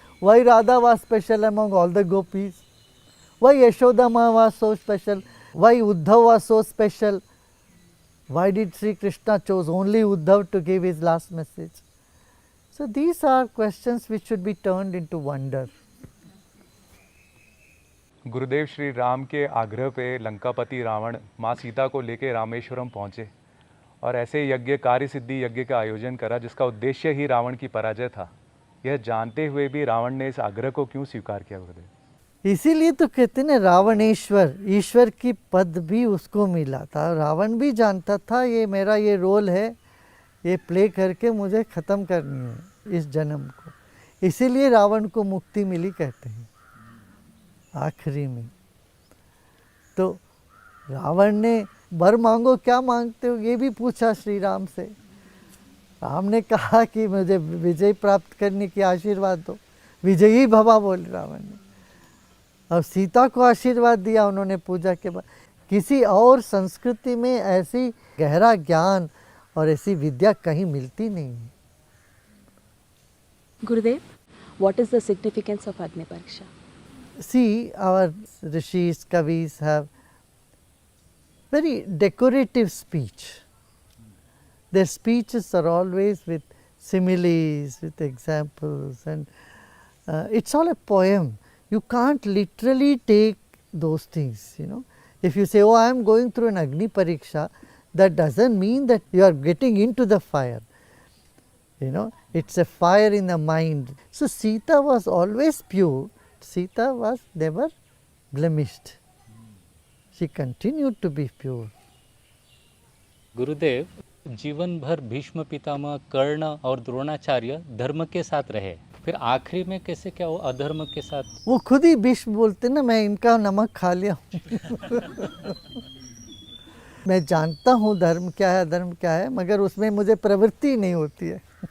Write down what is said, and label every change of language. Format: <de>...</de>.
<en>Why Radha was special among all the gopis? Why Yashodama was so special? Why Uddhav was so special? Why did Sri Krishna chose only Uddhav to give his last message? So these are questions which should be turned into wonder.</en> <hi>गुरुदेव श्री राम के आग्रह पे लंकापति रावण माँ सीता को लेकर रामेश्वरम पहुँचे और ऐसे यज्ञ कार्य सिद्धि यज्ञ का आयोजन करा जिसका उद्देश्य ही रावण की पराजय था. यह जानते हुए भी रावण ने इस आग्रह को क्यों स्वीकार किया गुरुदेव? इसीलिए तो कहते हैं रावणेश्वर, ईश्वर की पद भी उसको मिला था. रावण भी जानता था ये मेरा ये रोल है, ये प्ले करके मुझे ख़त्म करनी है इस जन्म को. इसीलिए रावण को मुक्ति मिली कहते हैं आखिरी में. तो रावण ने वर मांगो, क्या मांगते हो, ये भी पूछा श्री राम से. राम ने कहा कि मुझे विजय प्राप्त करने की आशीर्वाद दो. विजयी भवा बोले रावण ने. और सीता को आशीर्वाद दिया उन्होंने पूजा के बाद. किसी और संस्कृति में ऐसी गहरा ज्ञान और ऐसी विद्या कहीं मिलती नहीं है.</hi> <en>Gurudev, what is the significance of Agni Pariksha? See, our rishis, kavis have very decorative speech. Their speeches are always with similes, with examples, and it's all a poem. You can't literally take those things, you know. If you say, oh, I am going through an Agni Pariksha, that doesn't mean that you are getting into the fire. You know, it's a fire in the mind. So Sita was always pure. Sita was never blemished. She continued to be pure.</en> <hi>गुरुदेव, जीवन भर भीष्म पितामह, कर्ण और द्रोणाचार्य धर्म के साथ रहे, फिर आखिरी में कैसे क्या वो अधर्म के साथ? वो खुद ही भीष्म बोलते ना, मैं इनका नमक खा लिया हूँ। मैं जानता हूँ धर्म क्या है अधर्म क्या है, मगर उसमें मुझे प्रवृत्ति नहीं होती है।</hi>